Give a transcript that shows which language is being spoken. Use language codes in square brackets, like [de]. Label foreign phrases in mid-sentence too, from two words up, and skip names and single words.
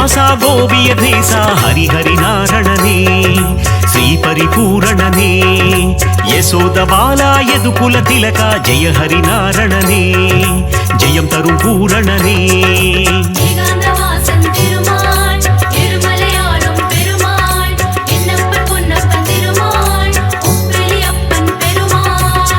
[kn] ಗೋವಿಯ ಧೇಸ ಹರಿಹರಿ ನಾರಣನೇ ಶ್ರೀ ಪರಿಪೂರಣನೇ ಯಶೋದ ಬಾಲ ಯದುಕುಲ ತಿಲಕ ಜಯ ಹರಿ ನಾರಣನೇ ಜಯಂ ತರು ಪೂರಣನೇ [ta] ஏகாந்தவாசன் திருமால் எருமலையாளும் பெருமாள் என்னப்பன் பொன்னப்பன் திருமாள் உப்பிலியப்பன் பெருமாள்